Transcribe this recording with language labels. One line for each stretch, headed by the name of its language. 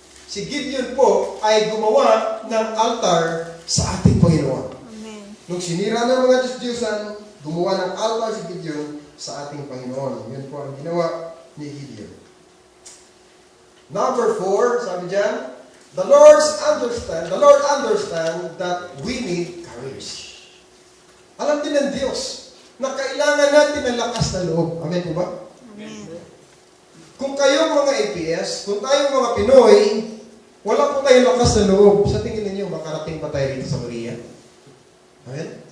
Filipino: Si Gideon po ay gumawa ng altar sa ating Panginoon. Amen. Nung sinira ng mga Diyos-Diyosan, gumawa ng altar si Gideon sa ating Panginoon. Yun po ang ginawa ni Gideon.
English: Number 4,
Filipino: sabi dyan,
English: the Lord understand that we need courage.
Filipino: Alam din ng Diyos na kailangan natin ng lakas na loob. Amen po ba? Amen. Kung kayong mga APS, kung tayong mga Pinoy, wala po tayong lakas na loob. Sa tingin ninyo, makarating pa tayo dito sa Korea? Amen?